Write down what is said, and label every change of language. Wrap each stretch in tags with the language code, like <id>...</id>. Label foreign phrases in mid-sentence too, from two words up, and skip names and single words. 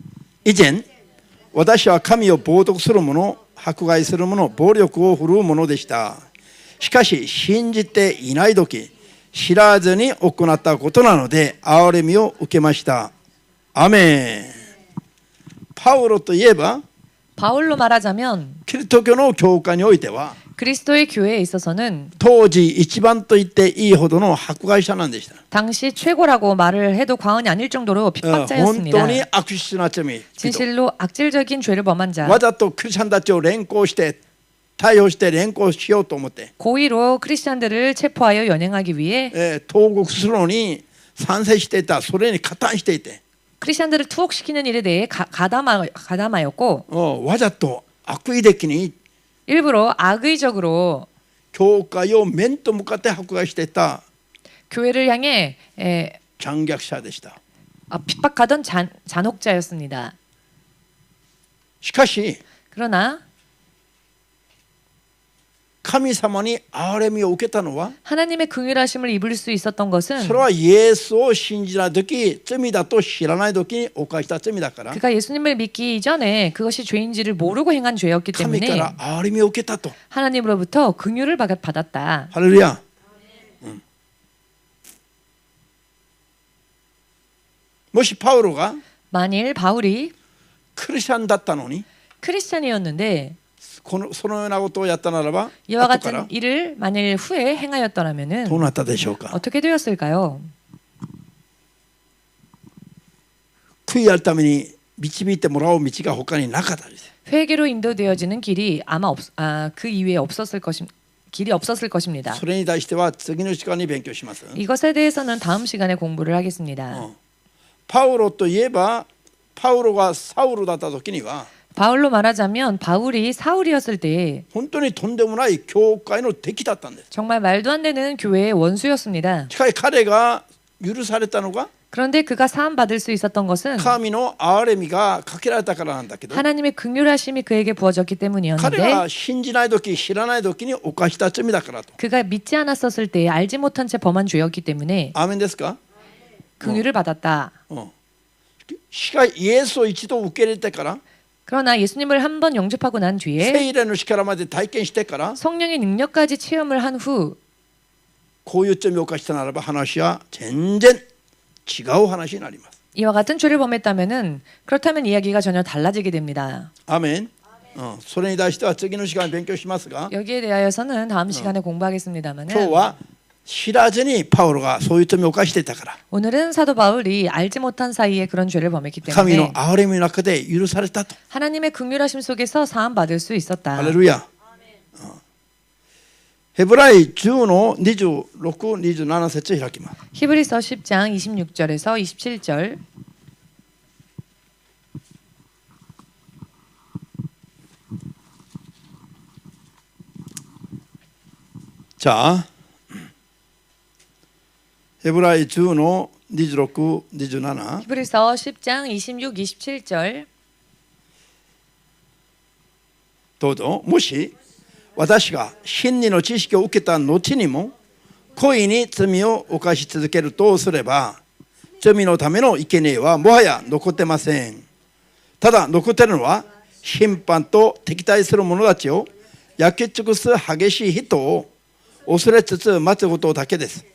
<ja>以前私は神を冒涜する者、迫害する者、暴力を振るう者でした。しかし信じていない時、知らずに行ったことなので憐れみを受けました。アメン。パウロといえば</ja> <ko>바울로 말하자면</ko> <ja>キリスト教の教会においては</ja> <ko>그리스도의 교회에 있어서는</ko> <ja>当時一番と言っていいほどの迫害者なんでした。</ja> <ko>당시 최고라고 말을 해도 과언이 아닐 정도로</ko> <ja>本</ja> <ko>핍박자였습니다.</ko> <ja>当に悪質な罪。</ja> <ko>진실로 악질적인 죄를 범한 자,</ko> <ja>わざとクリスチャンたちを連行して逮捕して連行しようと思って、</ja> <ko>고의로 크리스천들을 체포하여 연행하기 위해</ko> <ja>投獄するのに賛成していた。それに加担していて、</ja> <ko>크리스천들을 투옥시키는 일에 대해 가담하였고</ko> <ja>わざと悪意的に</ja> <ko>일부러 악의적으로</ko> <ja>教会を面と向かって迫害していた</ja> <ko>교회를 향해</ko> <ja>残虐者でした。</ja> <ko>핍박하던 잔혹자였습니다.</ko> <ja>しかし</ja> <ko>그러나</ko> <ja>神様に憐れみを受けたのは、</ja> <ko>하나님의 긍휼하심을 입을 수 있었던 것은</ko> <ja>それはイエスを信じない時、罪だと知らない時に犯した罪だから、</ja> <ko>그가 예수님을 믿기 이전에 그것이 죄인지를 모르고 행한 죄였기</ko> <ja>神か</ja> <ko>때문에</ko> <ja>ら憐れみを受けたと。</ja> <ko>하나님으로부터 긍휼을 받았다.</ko> <ja>ハレルヤ。もしパウロが</ja> <ko>만일 바울이</ko> <ja>クリスチャンだったのに</ja> <ko>크리스천이었는데</ko> <ja>そのようなことをやったならば、</ja> <ko>이와</ko> <ja>後から</ja> <ko>같은 일을 만일 후에 행하였더라면은</ko> <ja>どうなったでしょうか。</ja> <ko>어떻게 되었을까요?</ko> <ja>悔い改めに導いてもらう道が他になかったです。</ja> <ko>회개로 인도되어지는 길이 아마 그 이외에 길이 없었을 것입니다.</ko> <ja>それに対しては次の時間に勉強します。</ja> <ko>이것에 대해서는 다음 시간에 공부를 하겠습니다.</ko> <ja>パウロといえば、パウロがサウルだった時には</ja> <ko>바울로 말하자면 바울이 사울이었을 때</ko> <ja>本当にとんでもない教会の敵だったんです。</ja> <ko>정말 말도 안 되는 교회의 원수였습니다.</ko> <ja>しかし彼が許されたのが</ja> <ko>그런데 그가 사함 받을 수 있었던 것은</ko> <ja>神の憐れみがかけられたからなんだけど、</ja> <ko>하나님의 긍휼하심이 그에게 부어졌기</ko> <ja>彼</ja> <ko>때문이었는데</ko> <ja>が信じない時知らない時に犯した罪だからと。</ja> <ko>그가 믿지 않았었을 때에 알지 못한 채 범한 죄였기 때문에</ko> <ja>アーメンですか？</ja> <ko>긍휼을 받았다.</ko> <ja>しかしイエスを一度受け入れてから、</ja> <ko>그러나 예수님을 한 번 영접하고 난</ko> <ja>聖</ja> <ko>뒤에</ko> <ja>霊の力まで体験してから、</ja> <ko>성령의 능력까지 체험을 한 후</ko> <ja>こういう罪を犯したならば話は全然違う話になります。</ja> <ko>이와 같은 죄를 범했다면은 그렇다면 이야기가 전혀 달라지게 됩니다.</ko> <ja>アーメン。それに対しては次の時間に勉強しますが、</ja> <ko>여기에 대하여서는 다음 시간에 공부하겠습니다만은</ko> <ja>今日は知らずにパウロがそういう罪を犯していたから、</ja> <ko>오늘은 사도 바울이 알지 못한 사이에 그런 죄를 범했기</ko> <ja>神の</ja> <ko>때문에</ko> <ja>憐れみの中で許されたと。</ja> <ko>하나님의 긍휼하심 속에서 사함 받을 수 있었다.</ko> <ja>ハレルヤ。ヘブライ10の26、27節開きます。</ja> <ko>히브리서 10장 26절에서 27절.</ko> <ja>じゃあヘブライ10の26、27</ja> <ko>히브리서 10장 26, 27절.</ko> <ja>どうぞ。もし私が真理の知識を受けた後にも故意に罪を犯し続けるとすれば、罪のための生贄はもはや残ってません。ただ残っているのは審判と敵対する者たちを焼き尽くす激しい人を恐れつつ待つことだけです。</ja>